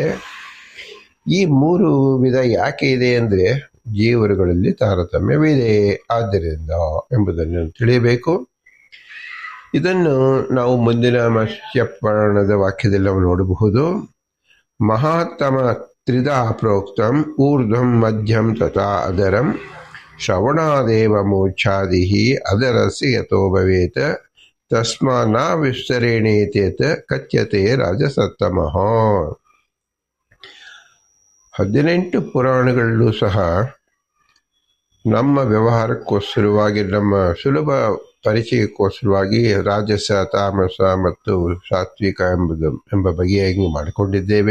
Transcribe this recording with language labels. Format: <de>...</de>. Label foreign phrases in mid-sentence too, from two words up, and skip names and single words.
<kn>ಈ 3 ವಿಧ ಯಾಕೆ ಇದೆ ಅಂದರೆ, ಜೀವರುಗಳಲ್ಲಿ ತಾರತಮ್ಯವಿದೆ ಆದ್ದರಿಂದ ಎಂಬುದನ್ನು ತಿಳಿಯಬೇಕು. ಇದನ್ನು ನಾವು ಮುಂದಿನ ಮತ್ಸ್ಯ ಪುರಾಣದ ವಾಕ್ಯದಲ್ಲಿ ನಾವು ನೋಡಬಹುದು.</kn> <sa>ಮಹಾತ್ತಮ ತ್ರಿಧಾ ಪ್ರೋಕ್ತಂ ಊರ್ಧ್ವಂ ಮಧ್ಯಂ ತಥಾ ಅದರಂ ಶ್ರವಣಾದೇವ ಮೋಕ್ಷಾದಿಃ ಅದರಸ್ಯ ಯತೋ ಭವೇತ್ ತಸ್ಮಾ ನ ವಿಸ್ತರೇಣೇತೇತ ಕಥ್ಯತೆ ರಾಜಸತ್ತಮಃ.</sa> <kn>18 ಪುರಾಣಗಳಲ್ಲೂ ಸಹ ನಮ್ಮ ವ್ಯವಹಾರಕ್ಕೋಸ್ಕರವಾಗಿ, ನಮ್ಮ ಸುಲಭ ಪರಿಚಯಕ್ಕೋಸ್ಕರವಾಗಿ ರಾಜಸ, ತಾಮಸ ಮತ್ತು ಸಾತ್ವಿಕ ಎಂಬ ಬಗೆಯಾಗಿ ಮಾಡಿಕೊಂಡಿದ್ದೇವೆ.</kn>